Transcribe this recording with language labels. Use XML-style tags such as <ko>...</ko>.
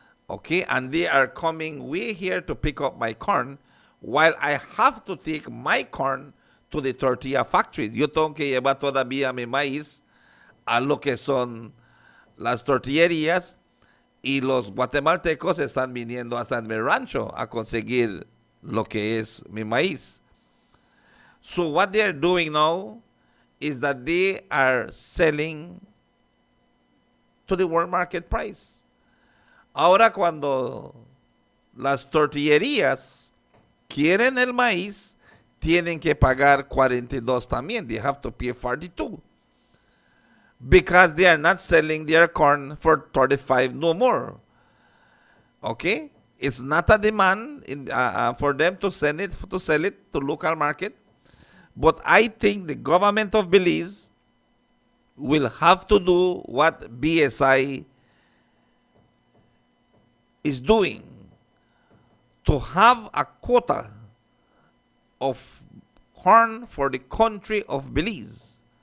<en>Okay, and they are coming way here to pick up my corn while I have to take my corn to the tortilla factories.</en> <es>Yo tengo que llevar todavía mi maíz a lo que son las tortillerías y los guatemaltecos están viniendo hasta en mi rancho a conseguir lo que es mi maíz.</es> <en>So what they are doing now is that they are selling to the world market price.</en> <es>Ahora cuando las tortillerías quieren el maíz, tienen que pagar 42 también.</es> <en>They have to pay 42. Because they are not selling their corn for 35 no more. Okay? It's not a demand for them to sell it to local market. But I think the government of Belize will have to do what BSI is doing, to have a quota of corn for the country of Belize.</en>